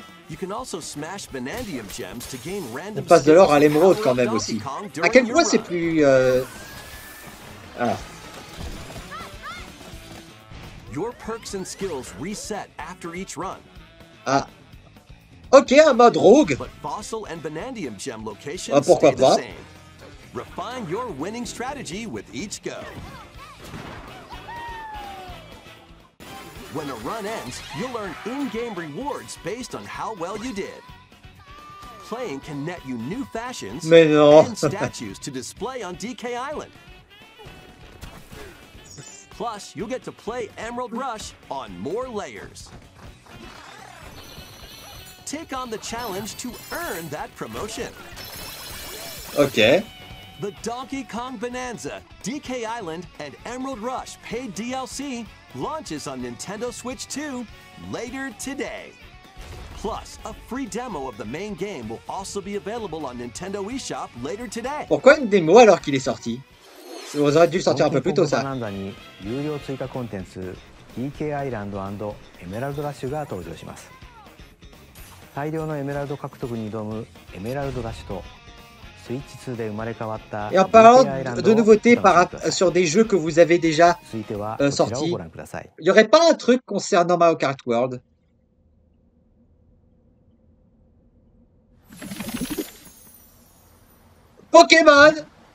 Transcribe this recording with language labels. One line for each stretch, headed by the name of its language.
English: You can also smash Vanadium gems to gain random.
French: On passe de l'or à l'émeraude quand même aussi. À quel point c'est plus... Ah.
English: Your perks and skills reset after each run.
French: Ah. Ok, un mode rogue.
English: But Fossil and Bonandium gem locations
French: pourquoi
English: stay the
French: pas.
English: same. Refine your winning strategy with each go. When a run ends, you'll earn in-game rewards based on how well you did. Playing can net you new fashions and statues to display on DK Island. Plus, you'll get to play Emerald Rush on more layers. Take on the challenge to earn that promotion. Ok. The Donkey Kong Bonanza, DK Island, and Emerald Rush paid DLC launches on Nintendo Switch 2 later today. Plus, a free demo of the main game will also be available on Nintendo eShop later today.
French: Pourquoi une démo alors qu'il est sorti? Vous auriez dû le sortir un peu plus tôt, ça.
Japanese: 有料追加コンテンツ DK アイランド&エメラルドラッシュが登場します。大量のエメラルド獲得に挑むエメラルドラッシュとスイッチ2で生まれ変わった
French: Et en parlant de nouveautés sur des jeux que vous avez déjà sortis, il n'y aurait pas un truc concernant Mario Kart World? Pokémon!